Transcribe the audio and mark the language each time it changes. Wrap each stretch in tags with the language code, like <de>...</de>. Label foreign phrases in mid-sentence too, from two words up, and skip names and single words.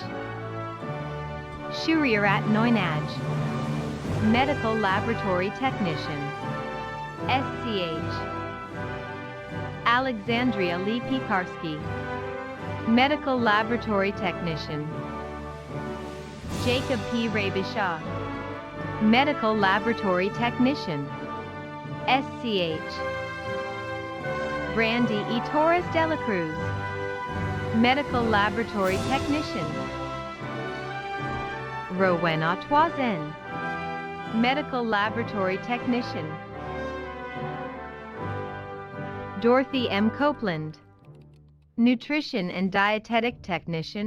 <en>Shurirat Noinaj, Medical Laboratory Technician. SCH. Alexandria Lee Pekarsky, Medical Laboratory Technician. Jacob P. Rabishaw, Medical Laboratory Technician. SCH. Brandy E. Torres de la Cruz, Medical Laboratory Technician. Rowena Toisen, Medical Laboratory Technician. Dorothy M. Copeland, Nutrition and Dietetic Technician.</en>